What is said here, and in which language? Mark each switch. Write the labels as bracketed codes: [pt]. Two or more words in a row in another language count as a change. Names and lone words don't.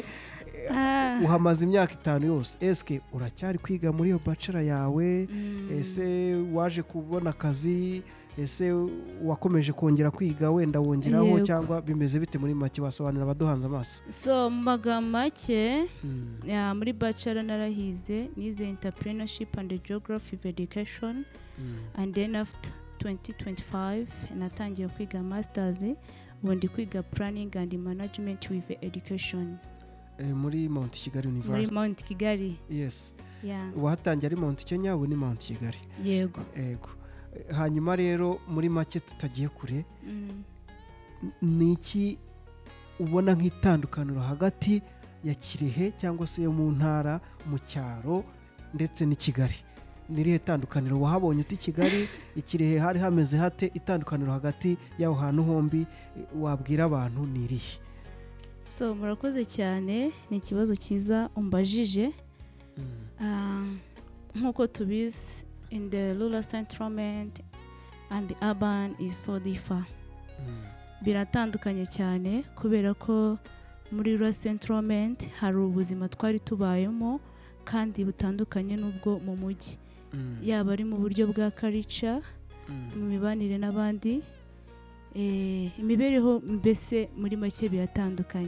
[rw] Uhamaze imyaka 5 yose, eske uracyari kwiga muri iyo bachelor yawe? Ese waje kubona akazi? Ese wakomeje kongera kwiga wenda wongeraho cyangwa bimeze bite muri make basobanura abaduhanze amaso? So make muri bachelor narahize, nize [en] entrepreneurship and geography of education, [rw] and then after 2025 natangiye kwiga masters, ubu ndi kwiga [en] planning and management with education [rw] muri Mount Kigali University. Muri Mount Kigali. Yes. Yeah. Wahatangiye ari Mount Kenya, ubu ni Mount Kigali. Yego. Hanyuma rero muri make tutagiye kure, niki ubona nk'itandukaniro hagati ya Kirehe cyangwa se yo mu ntara, mu cyaro ndetse ni Kigali? Nirihe tandukaniro wahabonye uti Kigali, Ikirehe hari hameze hate? Itandukaniro hagati y'aho hantu hombi wabwira abantu nirihe? So murakoze cyane, ni ikibazo cyiza umbajije. Nkuko tubizi, [en] in the rural settlement and the urban is so different. [rw] Biratandukanye cyane kubera ko muri [en] rural settlement [rw] hari ubuzima twari tubayemo kandi butandukanye n'ubwo mu mujyi. Yaba ari mu buryo bwa culture, mu mibanire n'abandi, imibereho mbese muri make biratandukanye.